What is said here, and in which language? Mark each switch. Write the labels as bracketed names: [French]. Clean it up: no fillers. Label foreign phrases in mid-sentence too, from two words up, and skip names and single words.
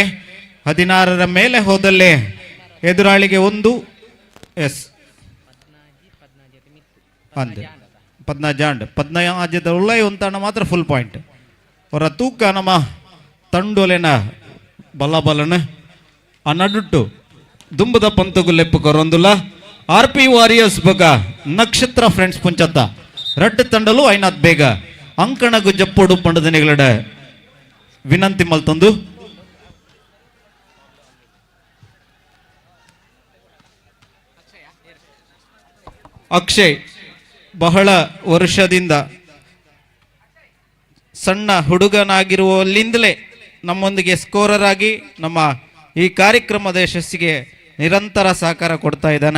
[Tulu] 16ರ ಮೇಲೆ ಹೋದಲ್ಲಿ ಎದುರಾಳಿಗೆ 1 ಎಸ್ ಅಂದೆ 15 ಉಳ್ಳೈ ಒಂತಾಣ ಮಾತ್ರ [English] full point. [Tulu] ಅವರ ತೂಕ ನಮ್ಮ ತಂಡೋಲೆನ ಬಲಬಲನ ಅನ್ನಡುಟ್ಟು ದುಂಬದ ಪಂತಗು ಲೆಪ್ಪು ಕೊರೊಂದುಲ್ಲ. RP ವಾರಿಯರ್ಸ್ ಬಗ ನಕ್ಷತ್ರ ಫ್ರೆಂಡ್ಸ್ ಪುಂಚತ್ತ ರಡ್ಡು ತಂಡಲು ಐನಾತ್ ಬೇಗ ಅಂಕಣಗು ಜಪ್ಪೋಡು ಪಂಡದನಿಗಳಡ ವಿನಂತಿ ಮಲ್ತೊಂದು [Kannada] ಅಕ್ಷಯ್ ಬಹಳ ವರ್ಷದಿಂದ ಸಣ್ಣ ಹುಡುಗನಾಗಿರುವಲ್ಲಿಂದಲೇ ನಮ್ಮೊಂದಿಗೆ ಸ್ಕೋರರ್ ಆಗಿ ನಮ್ಮ ಈ ಕಾರ್ಯಕ್ರಮದ ಯಶಸ್ಸಿಗೆ ನಿರಂತರ ಸಹಕಾರ ಕೊಡ್ತಾ ಇದ್ದಾನೆ.